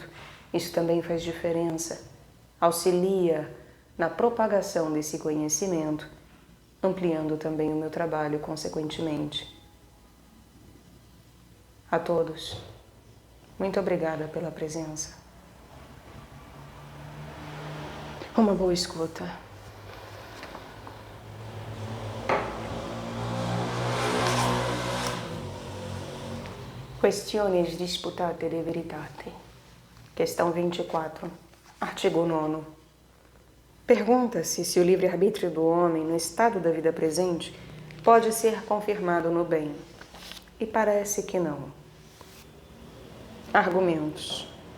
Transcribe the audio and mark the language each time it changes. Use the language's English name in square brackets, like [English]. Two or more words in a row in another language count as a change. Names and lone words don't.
[Portuguese] Isso também faz diferença. Auxilia na propagação desse conhecimento, ampliando também o meu trabalho consequentemente. A todos, muito obrigada pela presença. Uma boa escuta. [Latin] Questiões disputate de veritate. [Portuguese] Questão 24, artigo 9º. Pergunta-se se o livre-arbítrio do homem no estado da vida presente pode ser confirmado no bem. E parece que não. Argumentos.